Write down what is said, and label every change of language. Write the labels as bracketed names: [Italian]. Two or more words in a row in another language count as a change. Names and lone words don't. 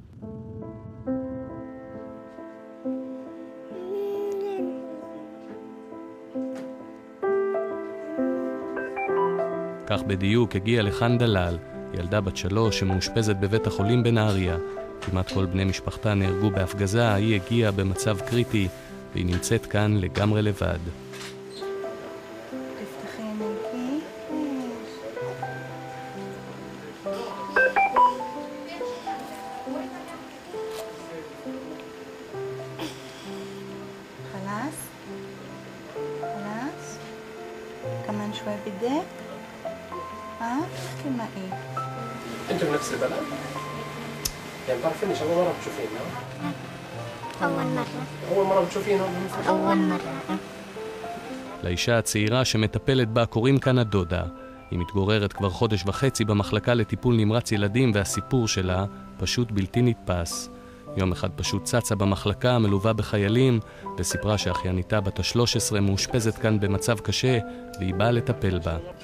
[Hebrew] כך בדיוק הגיע לכאן דלל, ילדה בת 3 שמאושפזת בבית החולים בנהריה. כמעט כל בני משפחתה נהרגו בהפגזה, היא הגיעה במצב קריטי והיא נמצאת כאן לגמרי לבד. [Arabic] انتوا من نفس البلد؟ يعني بتعرفين ايش اول مرة بتشوفينها؟ أول مرة بتشوفينها؟ أول مرة. [Hebrew] לאישה הצעירה שמטפלת בה קוראים כאן הדודה. היא מתגוררת כבר חודש וחצי במחלקה לטיפול נמרץ ילדים, והסיפור שלה פשוט בלתי נתפס. יום אחד פשוט צצה במחלקה מלווה בחיילים וסיפרה שאחייניתה בת ה-13 מאושפזת כאן במצב קשה והיא באה לטפל בה.